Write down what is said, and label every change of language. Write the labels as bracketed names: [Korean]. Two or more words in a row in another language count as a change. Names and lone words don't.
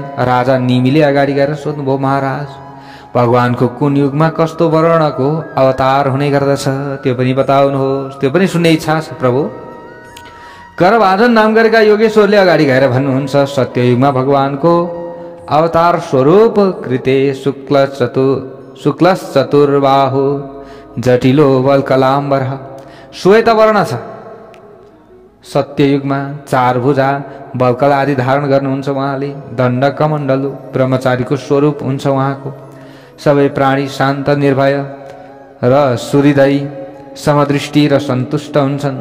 [Nepali] राजा निमिले अगाडि गएर सोध्नुभयो महाराज भगवानको कुन युगमा कस्तो वर्णको अवतार हुने गर्दछ त्यो पनि बताउनुहोस्। त्यो पनि सुन्ने इच्छा छ प्रभु। करभाजन नाम गरेका योगेश्वरले अगाडि गएर भन्नुहुन्छ सत्ययुगमा भगवानको अवतार स्वरूप [Sanskrit] कृते शुक्ल चतुर्बाहु जटिलो वल्कलाम्बर [Nepali] श्वेत वर्ण छ। सत्ययुगमा 4 भुजा वल्कल आदि धारण गर्नुहुन्छ उहाँले। दण्ड कमण्डलु ब्रह्मचारीको स्वरूप हुन्छ उहाँको। सबै प्राणी शान्त निर्भय र सुहृदयी समदृष्टि र सन्तुष्ट हुन्छन्।